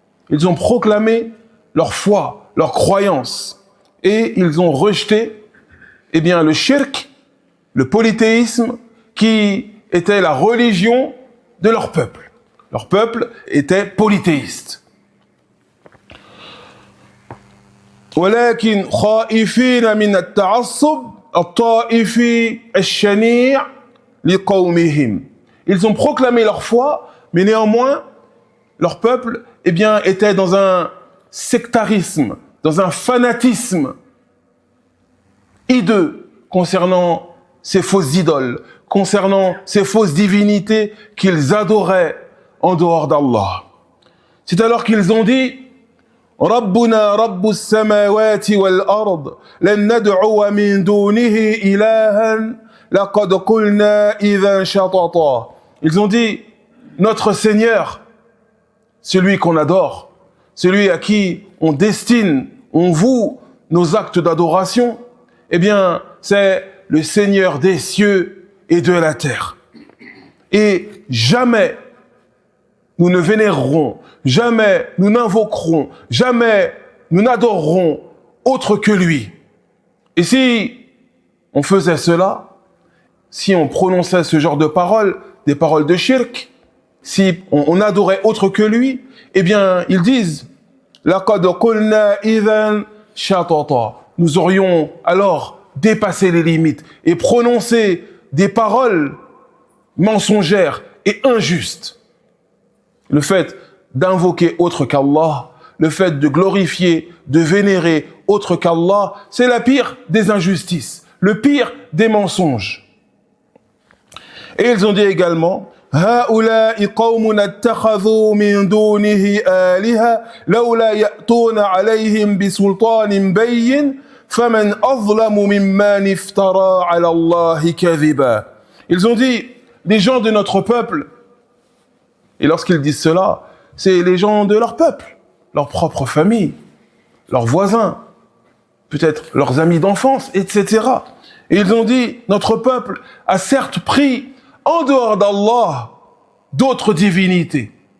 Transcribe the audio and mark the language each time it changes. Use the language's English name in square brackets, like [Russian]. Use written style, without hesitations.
[French] Ils ont proclamé leur foi, leur croyance. Et ils ont rejeté, eh bien, le shirk, le polythéisme, qui était la religion de leur peuple. Leur peuple était polythéiste. [Arabic] ولكن خائفين من التعصب الطائفي الشنيع لقومهم. [French] Ils ont proclamé leur foi, mais néanmoins, leur peuple, eh bien, était dans un sectarisme, dans un fanatisme hideux concernant ces fausses idoles, concernant ces fausses divinités qu'ils adoraient en dehors d'Allah. C'est alors qu'ils ont dit [Arabic] ربنا رب السماوات والأرض لن ندعو من دونه إلها لقد قلنا إذا شططا. [French] Ils ont dit notre Seigneur, celui qu'on adore, celui à qui on destine, on voue nos actes d'adoration, eh bien, c'est le Seigneur des cieux et de la terre. Et jamais nous ne vénérerons, jamais nous n'invoquerons, jamais nous n'adorerons autre que lui. Et si on faisait cela, si on prononçait ce genre de paroles, des paroles de shirk, si on adorait autre que lui, eh bien, ils disent [Arabic] لَقَدْ قُلْنَا إِذًا شَطَطًا. [French] Nous aurions alors dépassé les limites et prononcé des paroles mensongères et injustes. Le fait d'invoquer autre qu'Allah, le fait de glorifier, de vénérer autre qu'Allah, c'est la pire des injustices, le pire des mensonges. Et ils ont dit également [Arabic] هؤلاء قوم اتخذوا من دونه آلهة لولا يأتون عليهم بسلطان بين فمن أظلم ممن افترى على الله كذبا. [French] Ils ont dit, les gens de notre peuple, et lorsqu'ils disent cela, c'est les gens de leur peuple, leur propre famille, leurs voisins, peut-être leurs amis d'enfance, etc. Et ils ont dit, notre peuple a certes pris en dehors d'Allah d'autres divinités.